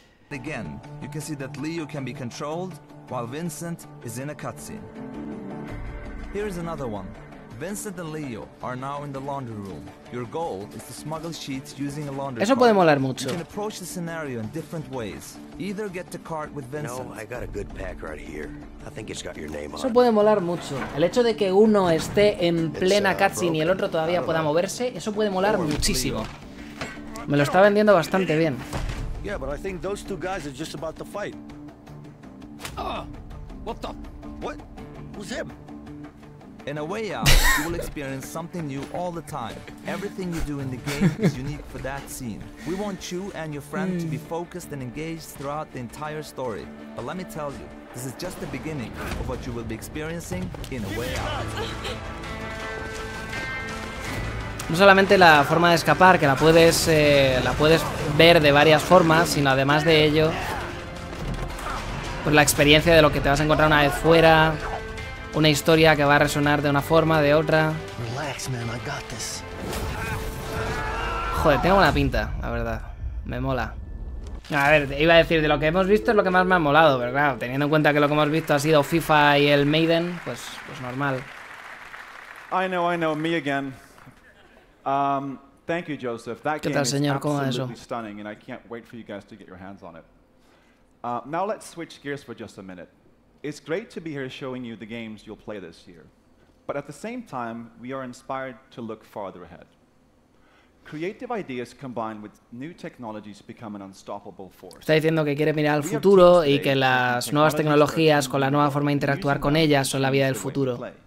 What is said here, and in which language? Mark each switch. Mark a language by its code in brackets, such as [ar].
[en] Again, you can see that Leo can be controlled while Vincent is in a cutscene. Here is another one. Vincent and Leo are now in the laundry room. Your goal is to smuggle sheets using a laundry cart. [es] Eso puede molar mucho. [en] You can approach the scenario in different ways. Either get the cart with Vincent. No, I got a good pack right here. I think it's got your name on it. [es] Eso puede molar mucho. El hecho de que uno esté en plena cutscene y el otro todavía pueda moverse, eso puede molar muchísimo. Me lo está vendiendo bastante bien. [en] Yeah, but I think those two guys are just about to fight. What the? What? Who's him? In a way out, you will experience something new all the time. Everything you do in the game is unique for that scene. We want you and your friend to be focused and engaged throughout the entire story. But let me tell you, this is just the beginning of what you will be experiencing in A Way Out. [es] No solamente la forma de escapar, que la puedes ver de varias formas, sino además de ello, pues la experiencia de lo que te vas a encontrar una vez fuera, una historia que va a resonar de una forma, de otra. Joder, tengo buena pinta, la verdad. Me mola. A ver, iba a decir, de lo que hemos visto es lo que más me ha molado, pero claro, teniendo en cuenta que lo que hemos visto ha sido FIFA y el Maiden, pues normal. [en] I know, me again. Thank you, Joseph. That game is absolutely stunning, and I can't wait for you guys to get your hands on it. Now let's switch gears for just a minute. It's great to be here showing you the games you'll play this year. But at the same time, we are inspired to look farther ahead. Creative ideas combined with new technologies become an unstoppable force. [es] Está diciendo que quiere mirar al futuro y que las nuevas tecnologías con la nueva forma de interactuar con ellas son la vida del futuro.